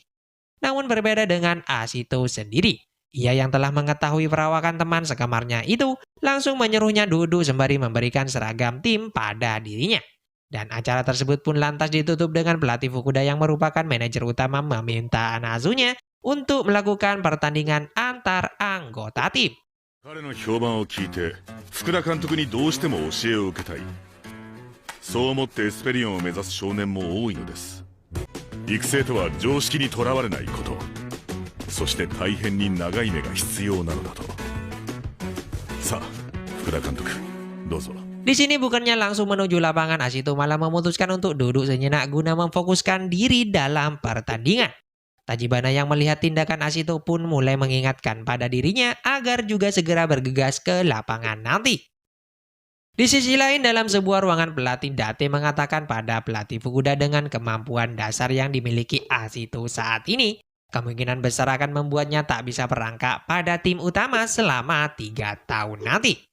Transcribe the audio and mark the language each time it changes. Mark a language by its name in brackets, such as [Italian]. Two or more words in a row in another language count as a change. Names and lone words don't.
[Indonesian] Namun berbeda dengan Ashito sendiri. Ia yang telah mengetahui perawakan teman sekamarnya itu langsung menyuruhnya duduk sembari memberikan seragam tim pada dirinya. Dan acara tersebut pun lantas ditutup dengan pelatih Fukuda yang merupakan manajer utama meminta Anazunya untuk melakukan pertandingan antar anggota tim. [Japanese] 彼の評判を聞いて福田監督にどうしても教えを受けたい。そう思ってエスペリオンを目指す少年も多いのです。育成とは常識にとらわれないこと、そして大変に長い目が必要なのだと。さあ福田監督、どうぞ。 [Indonesian] Di sini bukannya langsung menuju lapangan, Ashito malah memutuskan untuk duduk sejenak guna memfokuskan diri dalam pertandingan. Tachibana yang melihat tindakan Ashito pun mulai mengingatkan pada dirinya agar juga segera bergegas ke lapangan nanti. Di sisi lain, dalam sebuah ruangan pelatih, Date mengatakan pada pelatih Fukuda dengan kemampuan dasar yang dimiliki Ashito saat ini, kemungkinan besar akan membuatnya tak bisa berangkat pada tim utama selama 3 tahun nanti.